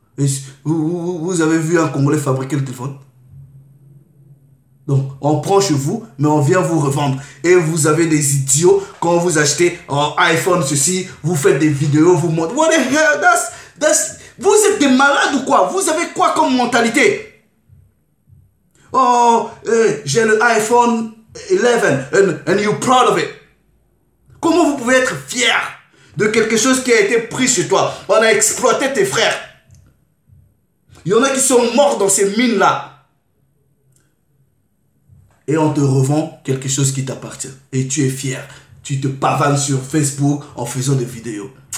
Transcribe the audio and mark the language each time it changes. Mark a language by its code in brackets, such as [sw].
[fr] Et vous avez vu un Congolais fabriquer le téléphone? Donc, on prend chez vous, mais on vient vous revendre. Et vous avez des idiots, quand vous achetez un iPhone, ceci, vous faites des vidéos, vous montrez. [en] What the hell, [fr] vous êtes des malades ou quoi? Vous avez quoi comme mentalité? [en] Oh, [fr] j'ai le iPhone 11 [en] and you're proud of it. [fr] Comment vous pouvez être fier de quelque chose qui a été pris chez toi? On a exploité tes frères. Il y en a qui sont morts dans ces mines-là. Et on te revend quelque chose qui t'appartient. Et tu es fier. Tu te pavanes sur Facebook en faisant des vidéos.